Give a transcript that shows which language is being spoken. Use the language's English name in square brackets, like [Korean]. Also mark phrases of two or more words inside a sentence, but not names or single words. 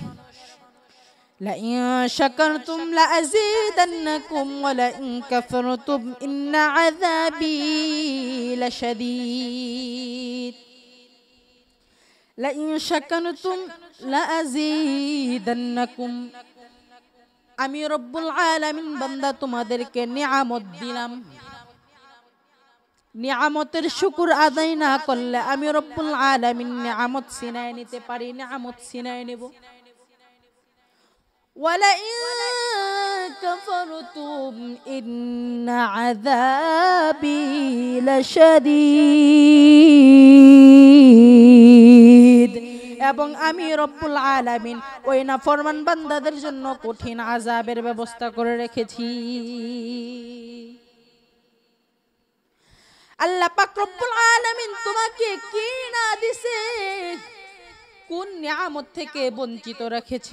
[Arabic] لئن شكرتم لأزيدنكم ولئن كفرتم إن عذابي لشديد، لئن شكرتم لأزيدنكم, [Bangla] আমি রব্বুল আলামিন বান্দা তোমাদেরকে নিয়ামত দিলাম, নিয়ামতের শুকর আদায় না করলে আমি রব্বুল আলামিন নিয়ামত ছিনায় নিতে পারি, নিয়ামত ছিনায় নেব। [Arabic] ولئن كفرتم إن عذابي لشديد, [Bangla] এবং আমি রব্বুল আলামিন ওই নাফরমান বান্দাদের জন্য কঠিন আযাবের ব্যবস্থা করে রেখেছি। আল্লাহ পাক রব্বুল আলামিন তোমাকে কি না দিছে, কোন নিয়ামত থেকে বঞ্চিত রেখেছে।